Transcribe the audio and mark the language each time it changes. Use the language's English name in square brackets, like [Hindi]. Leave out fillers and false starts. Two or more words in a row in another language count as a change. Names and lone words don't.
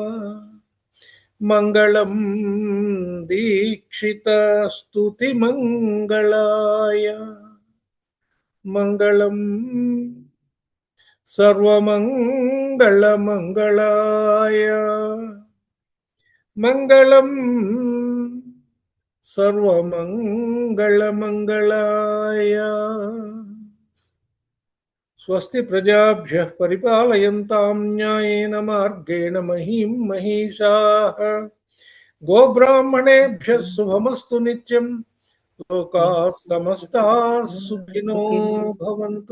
[Sanskrit] మంగళం దీక్షిత స్తుతి మంగళాయ, మంగళం సర్వమంగళ మంగళాయ, మంగళం సర్వమంగళమంగళాయ. స్వస్తి ప్రజాభ్యః పరిపాలయంతాం న్యాయేన మార్గేణ మహీం మహీషాః. గోబ్రాహ్మణేభ్యः శుభమస్తు నిత్యం. లోకాः సమస్తాः సుఖినో భవంతు.